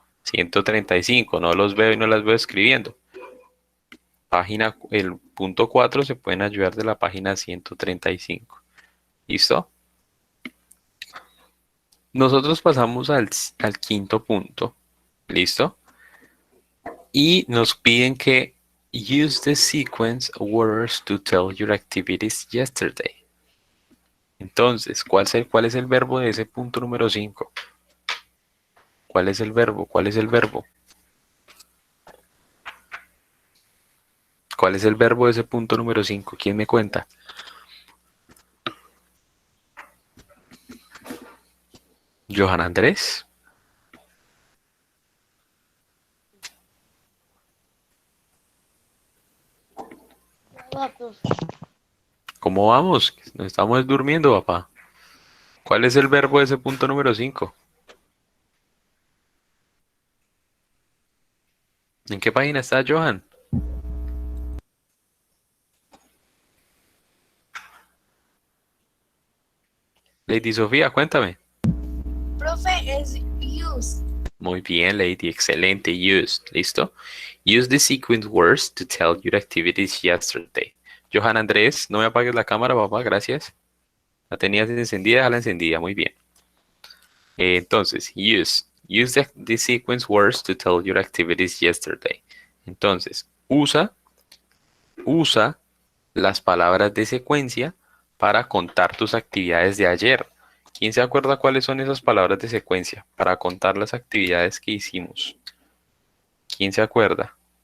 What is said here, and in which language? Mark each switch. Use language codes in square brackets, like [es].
[es] 135. No los veo y no las veo escribiendo. El punto 4 se pueden ayudar de la página 135. ¿Listo? Nosotros pasamos al quinto punto. ¿Listo? [en] Y nos piden que use the sequence words to tell your activities yesterday. [es] Entonces, cuál es el verbo de ese punto número 5? ¿Cuál es el verbo? ¿Cuál es el verbo? ¿Cuál es el verbo de ese punto número 5? ¿Quién me cuenta? Johan Andrés. ¿Cómo vamos? Nos estamos durmiendo, papá. ¿Cuál es el verbo de ese punto número 5? ¿En qué página está Johan? Lady Sofía, cuéntame. Profe, es use. Muy bien, Lady, excelente. Use, ¿listo? [en] Use the sequence words to tell your activities yesterday. [es] Johan Andrés, no me apagues la cámara, papá, gracias. La tenías encendida, déjala encendida, muy bien. [en] Entonces, use the sequence words to tell your activities yesterday. [es] Entonces, usa las palabras de secuencia para contar tus actividades de ayer. ¿Quién se acuerda cuáles son esas palabras de secuencia para contar las actividades que hicimos? ¿Quién se acuerda?